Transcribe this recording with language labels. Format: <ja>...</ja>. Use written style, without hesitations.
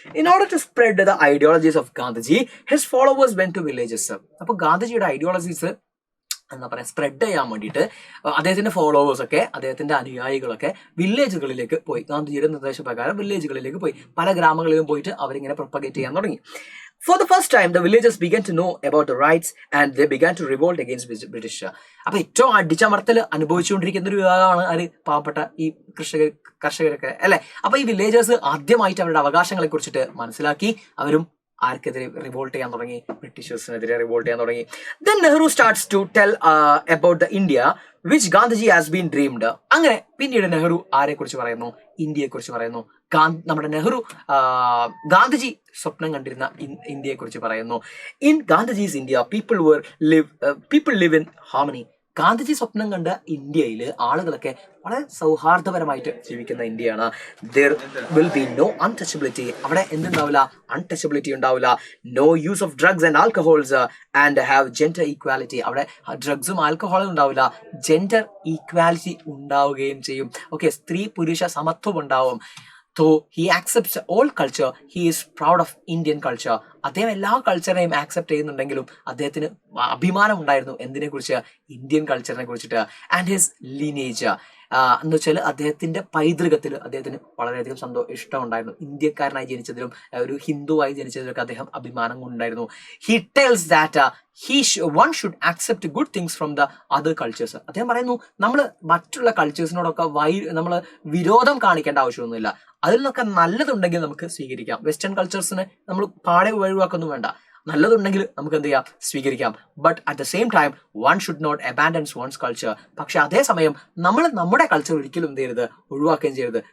<en>In order to spread the ideologies of Gandhiji, his followers went to villages.</en> <ml>അപ്പോൾ ഗാന്ധിജിയുടെ ideologies എന്താ പറയുക, spread ചെയ്യാൻ വേണ്ടിയിട്ട് അദ്ദേഹത്തിന്റെ ഫോളോവേഴ്സൊക്കെ, അദ്ദേഹത്തിന്റെ അനുയായികളൊക്കെ വില്ലേജുകളിലേക്ക് പോയി. ഗാന്ധിജിയുടെ നിർദ്ദേശപ്രകാരം വില്ലേജുകളിലേക്ക് പോയി, പല ഗ്രാമങ്ങളിലും പോയിട്ട് അവരിങ്ങനെ പ്രൊപ്പഗേറ്റ് ചെയ്യാൻ തുടങ്ങി.</ml> <en>For the first time, the villagers began to know about the rights and they began to revolt against British.</en> <ml>അപ്പൊ ഏറ്റവും അടിച്ചമർത്തൽ അനുഭവിച്ചുകൊണ്ടിരിക്കുന്ന ഒരു വിഭാഗമാണ് ആര്, പാവപ്പെട്ട ഈ കർഷകരൊക്കെ അല്ലെ. അപ്പൊ ഈ വില്ലേജേഴ്സ് ആദ്യമായിട്ട് അവരുടെ അവകാശങ്ങളെ കുറിച്ചിട്ട് മനസ്സിലാക്കി അവരും ആർക്കെതിരെ റിവോൾട്ട് ചെയ്യാൻ തുടങ്ങി, ബ്രിട്ടീഷേഴ്സിനെതിരെ റിവോൾട്ട് ചെയ്യാൻ തുടങ്ങി.</ml> <en>Then Nehru starts to tell about the India which Gandhiji has been dreamed.</en> <ml>അങ്ങനെ പിന്നീട് നെഹ്റു ആരെ കുറിച്ച് പറയുന്നു, ഇന്ത്യയെ കുറിച്ച് പറയുന്നു. നമ്മുടെ നെഹ്റു ഗാന്ധിജി സ്വപ്നം കണ്ടിരുന്ന ഇന്ത്യയെ കുറിച്ച് പറയുന്നു.</ml> <en>In Gandhiji's India people live in harmony.</en> <ml>Gandhiji സ്വപ്നം കണ്ട ഇന്ത്യയിൽ ആളുകളൊക്കെ വളരെ സൗഹാർദ്ദപരമായിട്ട് ജീവിക്കുന്ന ഇന്ത്യയാണ്.</ml> <en>There will be no untouchability.</en> <ml>അവിടെ എന്തുണ്ടാവില്ല, അൺടച്ചബിലിറ്റി ഉണ്ടാവില്ല.</ml> <en>No use of drugs and alcohols and have gender equality.</en> <ml>അവിടെ ഡ്രഗ്സും ആൽക്കഹോളും ഉണ്ടാവില്ല, ജെൻഡർ ഈക്വാലിറ്റി ഉണ്ടാവുകയും ചെയ്യും. ഓക്കെ, സ്ത്രീ പുരുഷ സമത്വം ഉണ്ടാവും.</ml> <en>So he accepts all culture. He is proud of Indian culture.</en> <ml>അദ്ദേഹം എല്ലാ കൾച്ചറിനെയും ആക്സെപ്റ്റ് ചെയ്യുന്നുണ്ടെങ്കിലും അദ്ദേഹത്തിന് അഭിമാനം ഉണ്ടായിരുന്നു എന്തിനെ കുറിച്ച്, ഇന്ത്യൻ കൾച്ചറിനെ കുറിച്ചിട്ട്.</ml> <en>and his lineage</en> <ml>എന്ന് വെച്ചാൽ അദ്ദേഹത്തിന്റെ പൈതൃകത്തിൽ അദ്ദേഹത്തിന് വളരെയധികം ഇഷ്ടമുണ്ടായിരുന്നു. ഇന്ത്യക്കാരനായി ജനിച്ചതിലും ഒരു ഹിന്ദുവായി ജനിച്ചതിലൊക്കെ അദ്ദേഹം അഭിമാനം കൊണ്ടായിരുന്നു.</ml> <en>He tells that one should accept good things from the other cultures.</en> <ml>അദ്ദേഹം പറയുന്നു, നമ്മൾ മറ്റുള്ള കൾച്ചേഴ്സിനോടൊക്കെ നമ്മൾ വിരോധം കാണിക്കേണ്ട ആവശ്യമൊന്നുമില്ല. അതിൽ നിന്നൊക്കെ നല്ലതുണ്ടെങ്കിൽ നമുക്ക് സ്വീകരിക്കാം. വെസ്റ്റേൺ കൾച്ചേഴ്സിനെ നമ്മൾ പാടെ ഒഴിവാക്കൊന്നും വേണ്ട, നല്ലതുണ്ടെങ്കിൽ നമുക്ക് എന്ത് ചെയ്യാം, സ്വീകരിക്കാം.</ml> <en>But at the same time one should not abandons one's culture.</en> <ml>പക്ഷെ അതേസമയം നമ്മൾ നമ്മുടെ കൾച്ചർ ഒരിക്കലും എന്ത് ചെയ്യരുത്, ഒഴിവാക്കുകയും ചെയ്യരുത്.</ml>